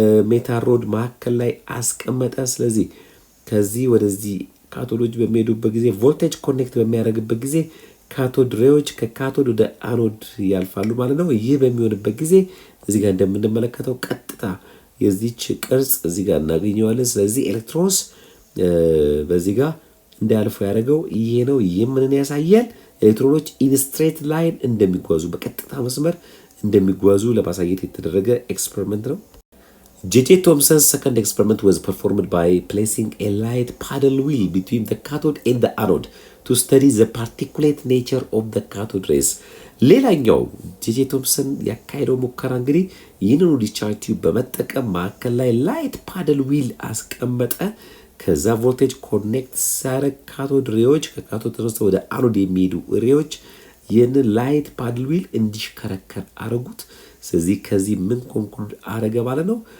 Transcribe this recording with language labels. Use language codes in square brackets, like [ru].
[am] ሜታል ሮድ መካከል ላይ አስቀመጠ። ስለዚህ ከዚህ ወደዚህ ካቶዶች በሚሄዱበት ጊዜ ቮልቴጅ ኮኔክት በሚያደርግበት ጊዜ ካቶድ ሬዎች ከካቶድ ወደ አኖድ ያልፋሉ ማለት ነው። ይህ በሚሆንበት ጊዜ እዚህ ጋር እንደምንመለከተው ቀጥታ የዚች ቅርጽ እዚህ ጋር እናገኘዋለን። ስለዚህ ኤሌክትሮንስ በዚህ ጋር እንዳያልፉ ያደረገው ይሄ ነው። ይህ ምንን ያሳያል? ኤሌክትሮኖች ኢን ስትሬት ላይን እንደሚጓዙ በቀጥታ መስመር እንደሚጓዙ ለማሳየት የተደረገ ኤክስፐሪመንት ነው። J.J. [en] Thomson's second experiment was performed by placing a light paddle wheel between the cathode and the anode to study the particulate nature of the cathode rays. [am] ሌላኛው ጄጄ ቶምሰን ያካሄደው ሙከራ እንግዲህ ይህንኑ ዲስቻርጅ ቲዩብ በመጠቀም ማዕከል ላይ ላይት ፓደል ዊል አስቀመጠ። ከዛ ቮልቴጅ ኮኔክት ሲያደርግ ካቶድ ሬዎች ከካቶድ ተነስተው ወደ አኖድ የሚሄዱ ሬዎች ይህንን ላይት ፓድል ዊል እንዲሽከረከር አረጉት። ስለዚህ ከዚህ ምን ኮንክሉድ አረገ ማለት ነው?